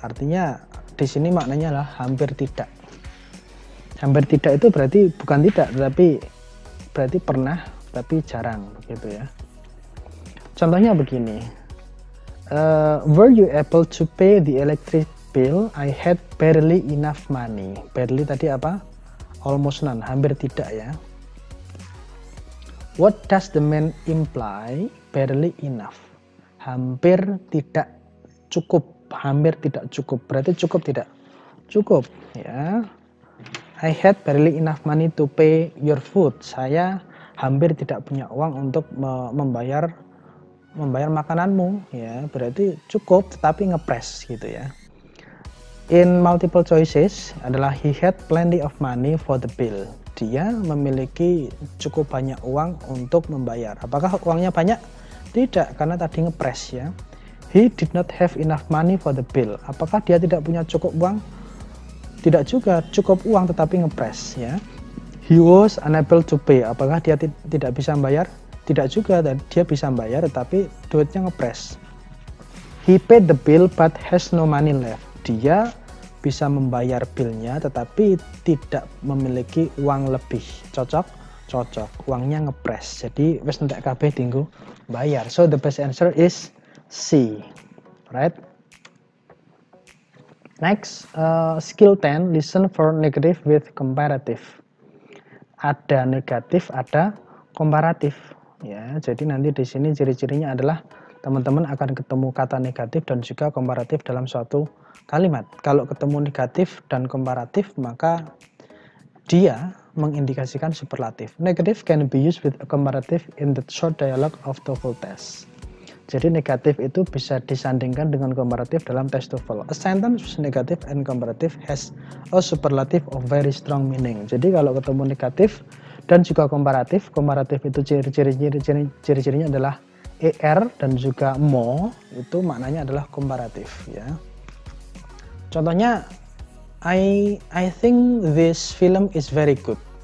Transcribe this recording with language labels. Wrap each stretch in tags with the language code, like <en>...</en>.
<id>Artinya di sini maknanya adalah hampir tidak. Hampir tidak itu berarti bukan tidak, tetapi berarti pernah tapi jarang, begitu ya. Contohnya begini.</id> <en>Were you able to pay the electric bill? I had barely enough money.</en> <id>Barely tadi apa?</id> <en>Almost none,</en> <id>hampir tidak ya.</id> <en>What does the man imply? Barely enough.</en> <id>Hampir tidak cukup, berarti cukup tidak? Cukup ya.</id> <en>I had barely enough money to pay your food.</en> <id>Saya hampir tidak punya uang untuk membayar makananmu, ya. Berarti cukup tetapi ngepres gitu ya.</id> <en>In multiple choices adalah he had plenty of money for the bill.</en> <id>Dia memiliki cukup banyak uang untuk membayar. Apakah uangnya banyak? Tidak, karena tadi ngepres ya.</id> <en>He did not have enough money for the bill.</en> <id>Apakah dia tidak punya cukup uang? Tidak juga, cukup uang tetapi ngepres ya.</id> <en>He was unable to pay.</en> <id>Apakah dia tidak bisa membayar? Tidak juga, dia bisa membayar tetapi duitnya ngepres.</id> <en>He paid the bill but has no money left.</en> <id>Dia bisa membayar bilnya tetapi tidak memiliki uang lebih. Cocok? Uangnya ngepres.</id> <jv>Jadi wis entek kabeh tinggu bayar.</jv> <en>So the best answer is C. Right? Next, skill 10, listen for negative with comparative.</en> <id>Ada negatif, ada komparatif. Ya, jadi nanti di sini ciri-cirinya adalah teman-teman akan ketemu kata negatif dan juga komparatif dalam suatu kalimat. Kalau ketemu negatif dan komparatif, maka dia mengindikasikan superlatif.</id> <en>Negative can be used with a comparative in the short dialogue of TOEFL test.</en> <id>Jadi negatif itu bisa disandingkan dengan komparatif dalam tes TOEFL.</id> <en>A sentence with negative and comparative has a superlative of very strong meaning.</en> <id>Jadi kalau ketemu negatif dan juga komparatif itu ciri-cirinya adalah ER dan juga mo, itu maknanya adalah komparatif ya. Contohnya,</id> <en>I think this film is very good.</en>